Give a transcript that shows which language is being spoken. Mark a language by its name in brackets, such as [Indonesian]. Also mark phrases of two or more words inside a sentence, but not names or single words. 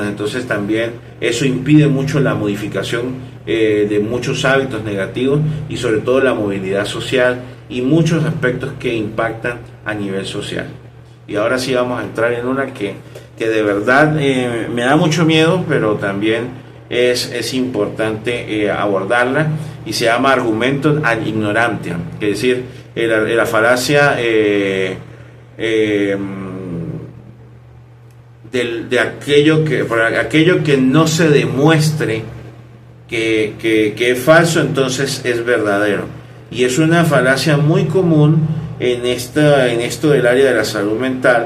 [Spanish] Entonces también eso impide mucho la modificación de muchos hábitos negativos, y sobre todo la movilidad social y muchos aspectos que impactan a nivel social. Y ahora sí vamos a entrar en una que de verdad me da mucho miedo, pero también es importante abordarla, y se llama [Latin] argumentum ad ignorantiam, [Spanish] es decir, la falacia de aquello que no se demuestre que es falso, entonces es verdadero. Y es una falacia muy común en esto del área de la salud mental.